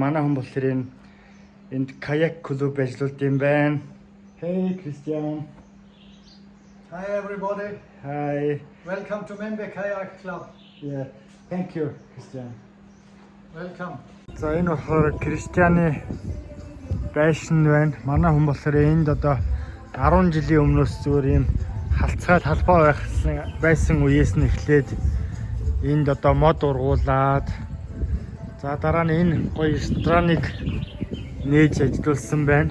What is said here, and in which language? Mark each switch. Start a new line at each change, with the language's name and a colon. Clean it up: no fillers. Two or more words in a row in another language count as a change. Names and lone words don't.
Mongolian: Манай хүн болохоор энд каяк клуб ажиллаулт юм байна.
English: Hey Christian. Hi everybody. Hi. Welcome to Membe Kayak Club. Yeah. Thank you, Christian. Welcome.
Mongolian: За энэ болохоор Кристианы байшин байна. Манай хүн болохоор энд одоо 10 жилийн өмнөөс зүгээр юм халцгай талбай байсан үеэс нь эхлээд энд одоо мод ургуулад за дараа нь энэ гоё рестораныг нээж ажиллуулсан байна.